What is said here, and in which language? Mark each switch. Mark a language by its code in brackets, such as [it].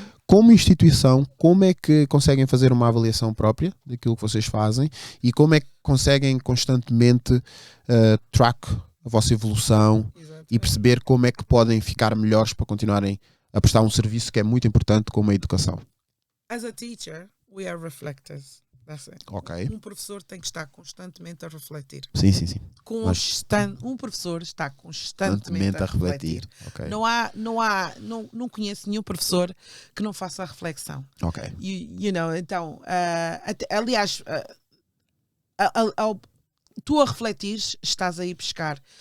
[pt] Como instituição, como é que conseguem fazer uma avaliação própria daquilo que vocês fazem e como é que conseguem constantemente track a vossa evolução e perceber como é que podem ficar melhores para continuarem a prestar um serviço que é muito importante como a educação? [en] As a teacher, we are reflectors. That's it. Ok. [pt] Um professor tem que estar constantemente a refletir. Sim. Um professor está constantemente a refletir. Okay. Não conheço nenhum professor que não faça a reflexão. Ok. Então, aliás, tu a refletir estás a ir buscar.